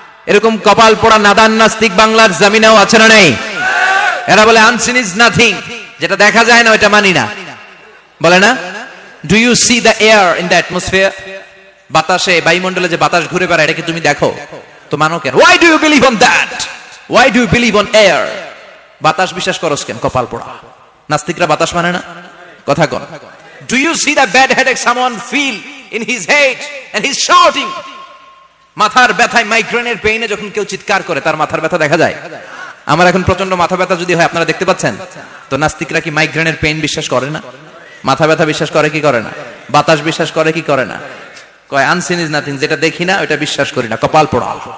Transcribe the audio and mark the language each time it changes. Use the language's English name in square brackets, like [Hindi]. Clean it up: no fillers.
[Bangla] এরকম কপাল পোড়া নাদান নাস্তিক বাংলার জমিনেও আছে না নেই? এরা বলে [English] unseen is nothing, [Bangla] যেটা দেখা যায় না ওটা মানি না, বলে না? [English] Do you see the air in the atmosphere? [Bangla] বাতাসে, বায়ুমণ্ডলে যে বাতাস ঘুরে বেড়ায় এটাকে তুমি দেখো তো মানো কেন? [English] Why do you believe on that? Why do you believe on air? [Bangla] বাতাস বিশ্বাস করস কেন? কপাল পোড়া নাস্তিকরা বাতাস মানে না। কথা কন। [English] Do you see the bad headache someone feel in his head and he's shouting? [Bangla] মাথার ব্যথায়, মাইগ্রেনের পেইনে যখন কেউ চিৎকার করে তার মাথার ব্যথা দেখা যায়। আমার এখন প্রচন্ড মাথা ব্যথা যদি হয় আপনারা দেখতে পাচ্ছেন তো নাস্তিকরা কি মাইগ্রেনের পেইন বিশ্বাস করে না? মাথা ব্যথা বিশ্বাস করে কি করে না? বাতাস বিশ্বাস করে কি করে না? কয় [English] unseen is nothing, [Bangla] যেটা দেখি না ওটা বিশ্বাস করি না। কপাল পোড়া।